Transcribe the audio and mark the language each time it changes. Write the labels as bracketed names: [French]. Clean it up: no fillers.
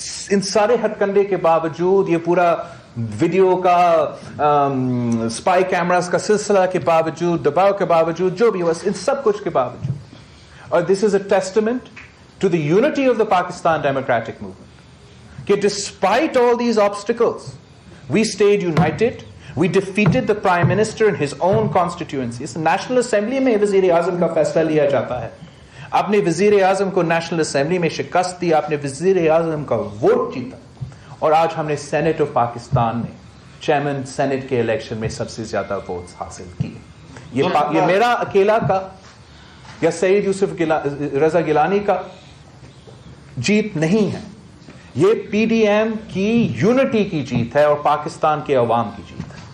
[Urdu] ان سارے ہتھ کنڈے کے باوجود, یہ پورا ویڈیو کا اسپائی کیمراز کا سلسلہ کے باوجود, دباؤ کے باوجود, جو بھی ہوا, ان سب کچھ کے باوجود, اور [English] this is a testament to the unity of the Pakistan Democratic Movement [Urdu] کہ [English] Despite all these obstacles we stayed united. We defeated the Prime Minister in his own constituency. [Urdu] اس national assembly میں وزیر اعظم کا فیصلہ لیا جاتا ہے. اپنے وزیر اعظم کو نیشنل اسمبلی میں شکست دی, اپنے وزیر اعظم کا ووٹ جیتا, اور آج ہم نے سینٹ آف پاکستان میں چیئرمین سینٹ کے الیکشن میں سب سے زیادہ ووٹس حاصل کیے. یہ میرا اکیلا کا یا سید یوسف رضا گیلانی کا جیت نہیں ہے, یہ PDM کی یونٹی کی جیت ہے اور پاکستان کے عوام کی جیت ہے.